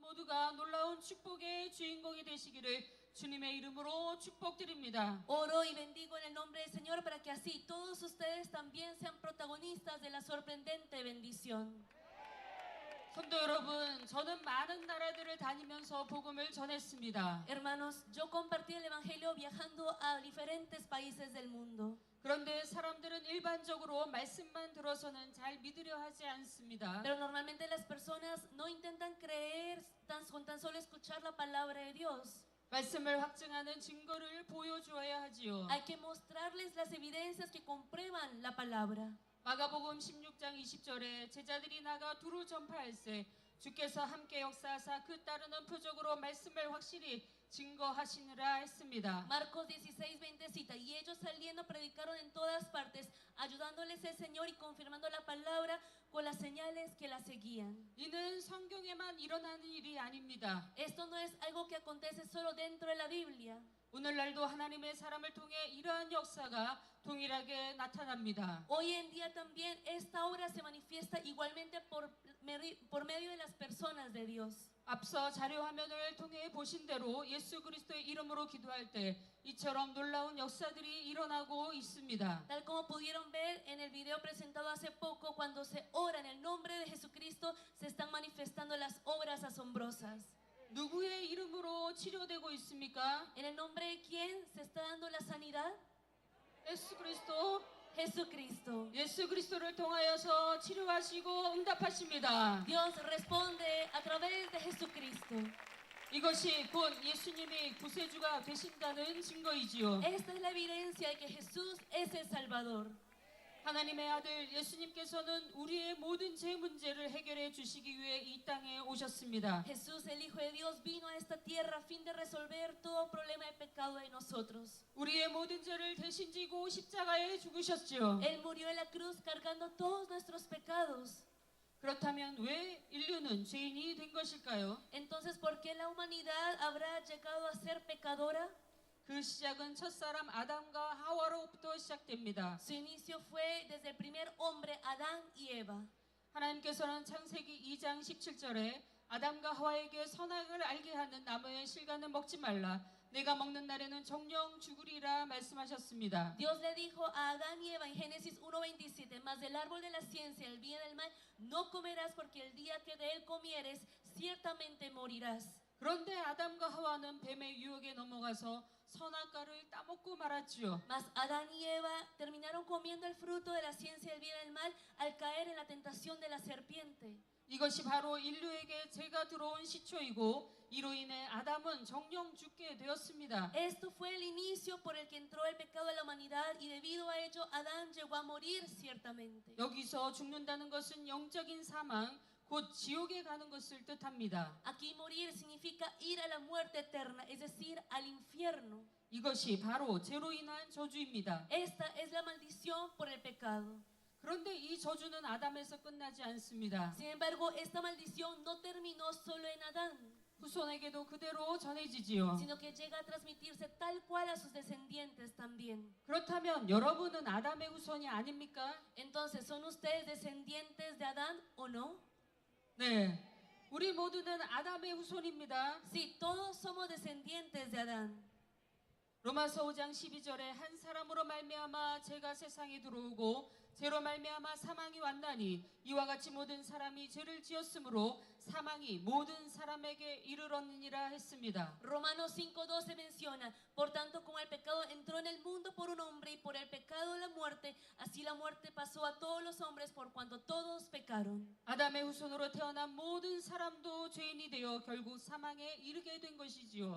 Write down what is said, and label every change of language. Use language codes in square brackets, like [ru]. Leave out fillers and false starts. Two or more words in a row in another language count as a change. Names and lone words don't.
[ko] 모두가 놀라운 축복의 주인공이 되시기를 주님의 이름으로 축복드립니다. [es] Oro y bendigo en el nombre del Señor para que así todos ustedes también sean protagonistas de la sorprendente bendición. [ko] 성도 여러분, 저는 많은 나라들을 다니면서 복음을 전했습니다. [es] Hermanos, yo compartí el Evangelio viajando a diferentes países del mundo. [ko] 그런데 사람들은 일반적으로 말씀만 들어서는 잘 믿으려 하지 않습니다. [es] Pero normalmente las personas no intentan creer con tan solo escuchar la palabra de Dios. [ko] 말씀을 확증하는 증거를 보여주어야 하지요. [es] Hay que mostrarles las evidencias que comprueban la palabra. [ko] 마가복음 16장 20절에 제자들이 나가 두루 전파할세 주께서 함께 역사하사 그 따르는 표적으로 말씀을 확실히 증거하시느라 했습니다. [es] Marcos 16:20 cita, y ellos saliendo predicaron en todas partes, ayudándoles el Señor y confirmando la palabra con las señales que la seguían. [ko] 이는 성경에만 일어나는 일이 아닙니다. [es] Esto no es algo que acontece solo dentro de la Biblia. [ko] 오늘날도 하나님의 사람을 통해 이러한 역사가 동일하게 나타납니다. [es] Hoy en día también esta obra se manifiesta igualmente por medio de las personas de Dios. [ko] 앞서 자료 화면을 통해 보신 대로 예수 그리스도의 이름으로 기도할 때 이처럼 놀라운 역사들이 일어나고 있습니다. [es] Tal como pudieron ver en el video presentado hace poco, cuando se ora en el nombre de Jesucristo, se están manifestando las obras asombrosas. [ko] 누구의 이름으로 치료되고 있습니까? [es] ¿En el nombre de quién se está dando la sanidad? [ko] 예수 그리스도. [es] Jesucristo. [ko] 예수 그리스도를 통하여서 치료하시고 응답하십니다. [es] Dios responde a través de Jesucristo. [ko] 이것이 곧 예수님이 구세주가 되신다는 증거이지요. [es] Esta es la evidencia de que Jesús es el Salvador. [ko] 하나님의 아들 예수님께서는 우리의 모든 죄 문제를 해결해 주시기 위해 이 땅에 오셨습니다. [es] Jesús, el Hijo de Dios, vino a esta tierra a fin de resolver todo problema de pecado de nosotros. [ko] 우리의 모든 죄를 대신 지고 십자가에 죽으셨지요. [es] Él murió en la cruz cargando todos nuestros pecados. [ko] 그렇다면 왜 인류는 죄인이 된 것일까요? [es] Entonces, ¿por qué la humanidad habrá llegado a ser pecadora? [ko] 그 시작은 첫사람 아담과 하와로부터 시작됩니다. [es] Su inicio fue desde el primer hombre, Adán y Eva. [ko] 하나님께서는 창세기 2장 17절에 아담과 하와에게 선악을 알게 하는 나무의 실과는 먹지 말라. 내가 먹는 날에는 정령 죽으리라 말씀하셨습니다. [es] Dios le dijo a Adán y Eva en Génesis 1:27, mas del árbol de la ciencia, el bien y el mal, no comerás, porque el día que de él comieres, ciertamente morirás. [ko] 그런데 아담과 하와는 뱀의 유혹에 넘어가서 선악과를 따먹고 말았지요. [es] Mas Adán y Eva terminaron comiendo el fruto de la ciencia del bien y el mal al caer en la tentación de la serpiente. [ko] 이것이 바로 인류에게 죄가 들어온 시초이고 이로 인해 아담은 정령 죽게 되었습니다. [es] Esto fue el inicio por el que entró el pecado a la humanidad y debido a ello Adán llegó a morir ciertamente. [ko] 여기서 죽는다는 것은 영적인 사망, 곧 지옥에 가는 것을 뜻합니다. [es] Aquí morir significa ir a la muerte eterna, es decir, al infierno. [ko] 이것이 바로 죄로 인한 저주입니다. [es] Esta es la maldición por el pecado. [ko] 그런데 이 저주는 아담에서 끝나지 않습니다. [es] Sin embargo, esta maldición no terminó solo en Adán, [ko] 후손에게도 그대로 전해지지요. [es] sino que llega a transmitirse tal cual a sus descendientes también. [ko] 그렇다면 여러분은 아담의 후손이 아닙니까? [es] Entonces, ¿son ustedes descendientes de Adán o no? [ko] 네, 우리 모두는 아담의 후손입니다. [es] Sí, todos somos descendientes de Adán. [ko] 로마서 5장 12절에 한 사람으로 말미암아 죄가 세상에 들어오고 죄로 말미암아 사망이 왔나니 이와 같이 모든 사람이 죄를 지었으므로 사망이 모든 사람에게 이르렀느니라 했습니다. [es] Romanos 5:12 menciona, por tanto como el pecado entró en el mundo por un hombre y por el pecado la muerte, así la muerte pasó a todos los hombres por cuanto todos pecaron. [ko] 아담의 후손으로 태어난 모든 사람도 죄인이 되어 결국 사망에 이르게 된 것이지요.